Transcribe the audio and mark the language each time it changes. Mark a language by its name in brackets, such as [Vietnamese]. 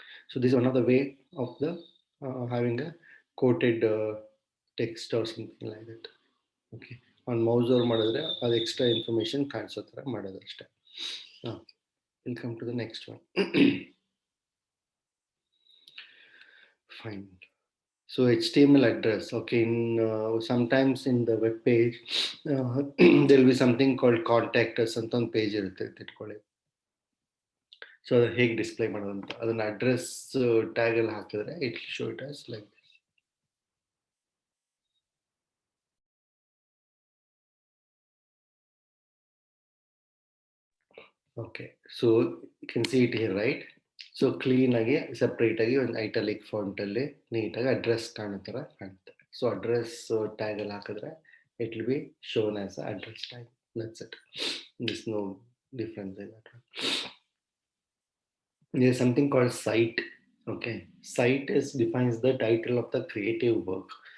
[English] So this is one of the way of the having a quoted text or something like that. [Kannada] Okay, on mouse over ಮಾಡಿದ್ರೆ ಅದು extra information ಕಾಣಿಸೋ ಥರ ಮಾಡೋದು ಅಷ್ಟೇ. [English] We'll come to the next one. Fine. So HTML address. Okay, in sometimes in the web page there will be something called contact us [Kannada] ಅಂತ ಒಂದು page ಇರುತ್ತೆ ಅಂತ ಇಟ್ಕೊಳ್ಳಿ. ಸೊ ಅದು ಹೇಗೆ ಡಿಸ್ಪ್ಲೇ ಮಾಡೋದು ಅಂತ, ಅದನ್ನ ಅಡ್ರೆಸ್ ಟ್ಯಾಗ್ ಅಲ್ಲಿ ಹಾಕಿದ್ರೆ [English] It show it as like this. [Kannada] Okay, so [English] You can see it here, right? [Kannada] So clean ಆಗಿ ಸೆಪರೇಟ್ ಆಗಿ ಒಂದು ಐಟಾಲಿಕ್ ಫಾಂಟ್ ಅಲ್ಲಿ ನೀಟಾಗಿ ಅಡ್ರೆಸ್ ಕಾಣೋ ಥರ ಕಾಣುತ್ತೆ. ಸೊ ಅಡ್ರೆಸ್ ಟ್ಯಾಗ್ ಅಲ್ಲಿ ಹಾಕಿದ್ರೆ [English] It will be shown as address tag. That's it. This no difference in that. There is something called site. Okay, site defines the title of the creative work.